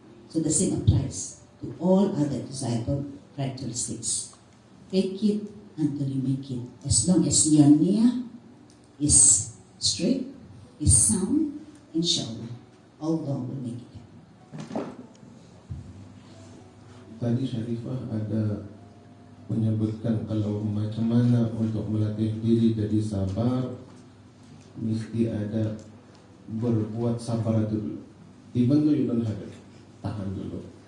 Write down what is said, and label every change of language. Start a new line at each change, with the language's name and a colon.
English: So the same applies to all other desirable characteristics. Fake it until you make it. As long as your niyyah is straight, is sound, inshallah, Allah will make it happen.
Malay: Tadi Sharifah ada menyebutkan kalau macam mana untuk melatih diri jadi sabar, mesti ada berbuat sabar itu dulu.
English: Even though you don't have it,
Malay: tahan dulu.